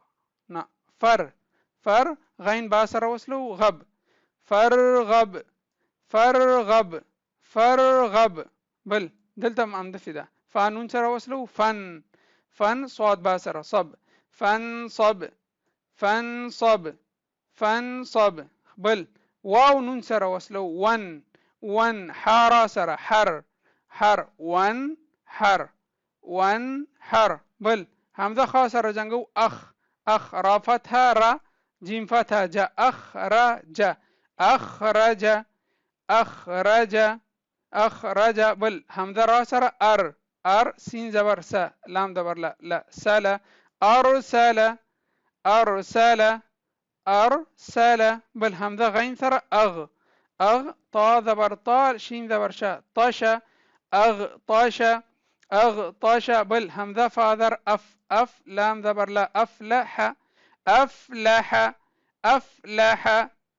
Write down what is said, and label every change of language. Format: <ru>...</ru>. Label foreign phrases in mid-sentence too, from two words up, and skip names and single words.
<ps>نه فر فر غين با سره وصلو غب</ps> <ar>فرغب فرغب فرغب</ar> <ps>بل دلته هم د فدا فانون سره وصلو فن فن صاد با سره صب</ps> <ar>فنصب فنصب فنصب</ar> <ps>بل واو نون سره وصلو ون ون حارا سره حر حر ون حر ون حر بل همزه خا سره جنگو اخ اخ را فتحه را جيم فتحة جا</ps> <ar>أخرج أخرج أخرج أخرج</ar> <ps>بل همزة را سره أر سين زبر س لام زبر لا سلا</ps> <ar>أرسل أرسل أرسل</ar> <ps>بل همزة غين سره أغ طا زبر طا شين زبر شا طشا</ps> <ar>أغطش أغطش</ar> <ps>بل همزة فاذر أف لام زبر لا</ps> <ar>أفلح أفلح أفلح</ar>